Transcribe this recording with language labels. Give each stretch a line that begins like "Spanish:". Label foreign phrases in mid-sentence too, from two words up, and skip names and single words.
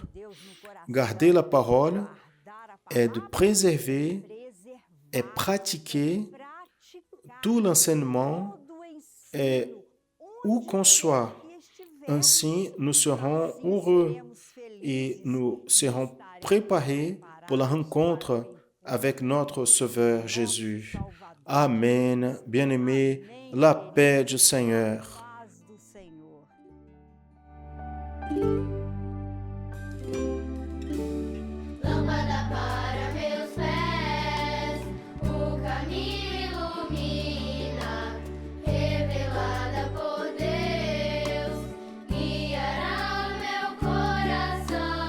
French: Garder la parole est de préserver et pratiquer tout l'enseignement et où qu'on soit. Ainsi, nous serons heureux et nous serons préparés pour la rencontre avec notre Sauveur Jésus. Amen. Bien-aimés, la paix du Seigneur.
Portuguese: Lâmpada para meus pés, o caminho ilumina, revelada por Deus, guiará meu coração.